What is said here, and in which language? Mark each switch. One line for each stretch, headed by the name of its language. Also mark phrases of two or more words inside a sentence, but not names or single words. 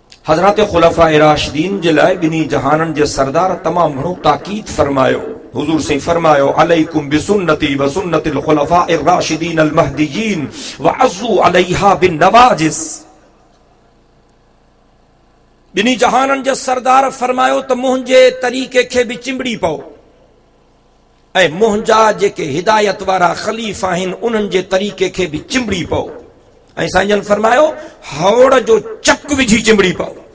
Sindhi: हजरत खुलफाए राशिदीन जे लाइ ॿिन्ही जहाननि जे सरदार तमामु घणो ताकीद फरमायो। हुजूर से फरमायो
Arabic: عليكم بسنتي وسنة الخلفاء الراشدين المهديين وعضوا عليها بالنواجذ.
Sindhi: ॿिन्ही जहाननि जे सरदार फरमायो त मुंहिंजे तरीक़े खे बि चिंबड़ी पओ ऐं मुंहिंजा जेके हिदायत वारा ख़लीफ़ा आहिनि उन्हनि जे तरीक़े खे बि चिंबड़ी पओ। ऐं साईं जन फरमायो हौड़ जो चक विझी चिंबड़ी पओ।